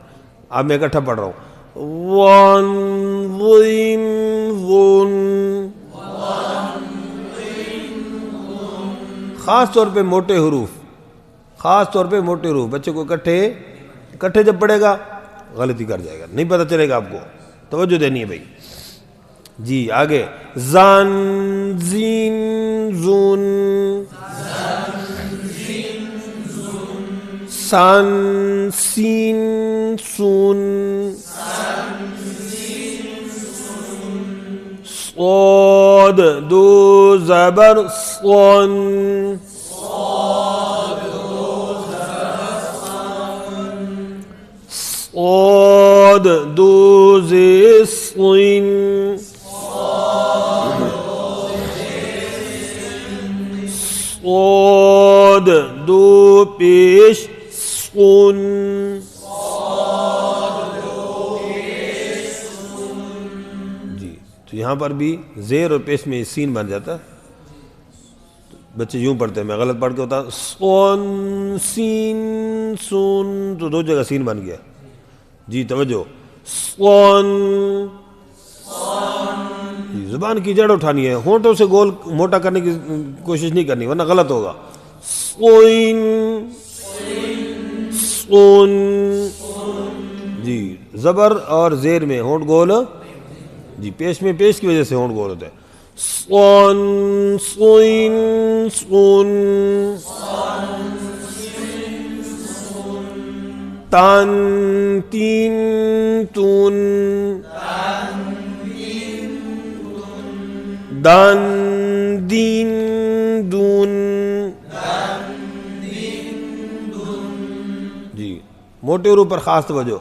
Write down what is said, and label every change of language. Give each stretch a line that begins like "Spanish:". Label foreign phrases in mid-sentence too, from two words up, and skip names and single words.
Urdu: اب میں اکٹھا پڑھ رہا ہوں. ون وین ون. خاص طور پہ موٹے حروف, خاص طور پہ موٹے حروف بچے کو اکٹھے جب پڑھے گا غلطی کر جائے گا, نہیں پتہ چلے گا آپ کو. توجہ دینی ہے بھائی. جی آگے. زان زین زون. سان سین سون. دو زبر صن صاد دو زیر صن صاد دو پیش سکون جی تو یہاں پر بھی زیر اور پیش میں سین بن جاتا ہے. بچے یوں پڑھتے ہیں, میں غلط پڑھ کے ہوتا سون سین سون تو دو جگہ سین بن گیا. جی توجہ سون زبان کی جڑ اٹھانی ہے, ہونٹوں سے گول موٹا کرنے کی کوشش نہیں کرنی ورنہ غلط ہوگا. سوئن سون جی زبر اور زیر میں ہونٹ گول جی, پیش میں پیش کی وجہ سے ہونٹ گول ہوتا ہے. سون سوئن سون تان تین تون دان دین دون جی موٹے حروف پر خاص توجہ.